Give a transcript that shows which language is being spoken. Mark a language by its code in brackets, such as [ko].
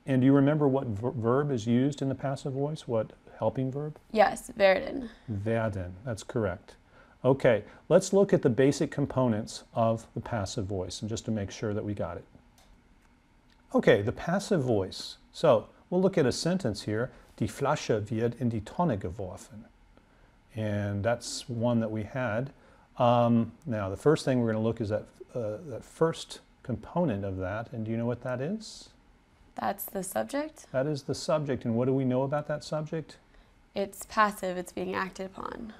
[en] And do you remember what verb is used in the passive voice? What helping verb? Yes, werden. Werden. That's correct. Okay, let's look at the basic components of the passive voice, and just to make sure that we got it. Okay, the passive voice. So we'll look at a sentence here. [de] Die Flasche wird in die Tonne geworfen. [en] And that's one that we had. Now, the first thing we're going to look is that first component of that. And do you know what that is? That's the subject? That is the subject. And what do we know about that subject? It's passive. It's being acted upon.